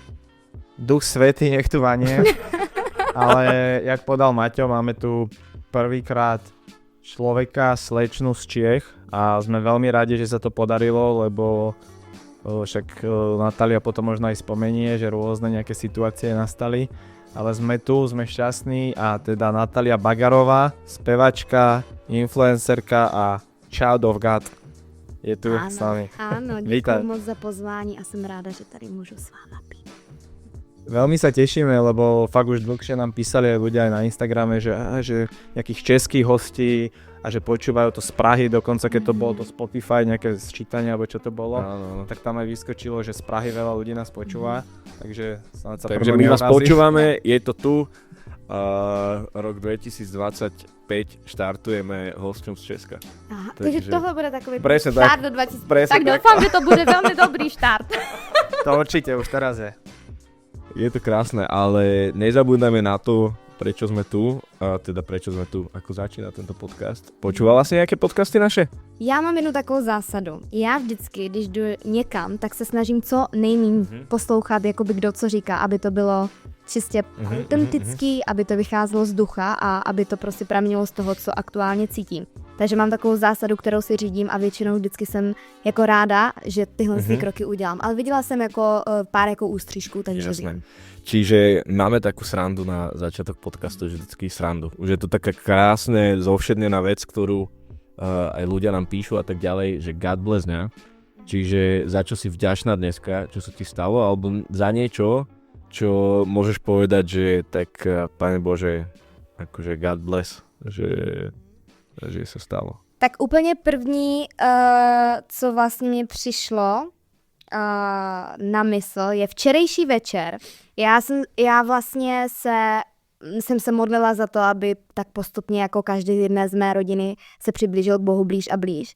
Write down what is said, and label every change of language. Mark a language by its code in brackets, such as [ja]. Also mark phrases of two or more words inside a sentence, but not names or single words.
[sk] Duch Svätý nech tu vanie, ale jak podal Maťo, máme tu prvýkrát človeka, slečnu z Čiech a sme veľmi radi, že sa to podarilo, lebo však Natália potom možno aj spomenie, že rôzne nejaké situácie nastali. Ale sme tu, sme šťastní a teda Natália Bagarová, spevačka, influencerka a [en] Child of God [sk] je tu s nami. [cs] Áno, děkuji moc za pozvání a jsem ráda, že tady můžu s váma být. [sk] Veľmi sa tešíme, lebo fakt už dlhšie nám písali aj ľudia aj na Instagrame, že nejakých českých hostí a že počúvajú to z Prahy, dokonca keď to bolo to Spotify, nejaké sčítanie alebo čo to bolo, tak tam aj vyskočilo, že z Prahy veľa ľudí nás počúva, takže my vás počúvame, je to tu, rok 2025 štartujeme hosťom z Česka. [cs] Aha, takže tohle bude takový štart do 20. Tak doufám, že to bude veľmi dobrý štart. [sk] To určite už teraz je. Je to krásne, ale nezabúdajme na to, prečo sme tu, ako začína tento podcast. Počúvala si nejaké podcasty naše? [cs] Já mám jednu takovou zásadu. Já vždycky, když jdu někam, tak se snažím co nejméně poslouchat, jakoby kdo co říká, aby to bylo čistě autentický, aby to vycházelo z ducha a aby to prostě pramělo z toho, co aktuálně cítím. Takže mám takovou zásadu, kterou si řídím a většinou vždycky jsem jako ráda, že tyhle kroky udělám. Ale viděla jsem jako pár jako ústřížků, takže vím. [sk] Čiže máme takú srandu na začiatok podcastu, že vždycky srandu. Už je to taká krásne zovšednená vec, ktorú aj ľudia nám píšu a tak ďalej, že [en] God bless, [sk] ne? Čiže za čo si vďačná dneska, čo sa ti stalo, alebo za niečo, čo môžeš povedať, že tak, Pane Bože, akože [en] God bless, [sk] že sa stalo. [cs] Tak úplně první, co vlastně mě přišlo na mysl, je včerejší večer. Já vlastně jsem se modlila za to, aby tak postupně jako každý jedné z mé rodiny se přiblížil k Bohu blíž a blíž.